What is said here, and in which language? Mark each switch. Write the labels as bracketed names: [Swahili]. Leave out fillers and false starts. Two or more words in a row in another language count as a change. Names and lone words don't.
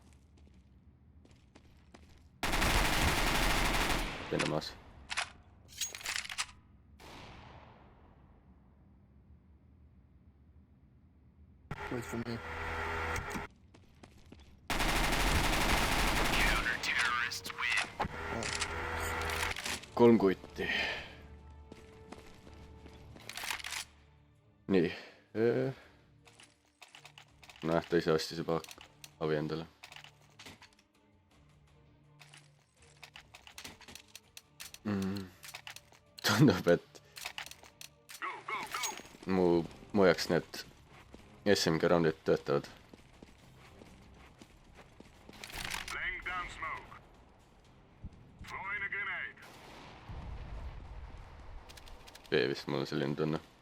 [Estonian] Teine maas. [English] Wait for me. [Estonian] Kolm kutti. Nii. Näh, ta ise ostis juba avi endale. Tundub, et mu jaoks need SMG roundid töötavad. [English] Laying down smoke. Throwing a grenade. [Estonian] B vist mul on selline tunne.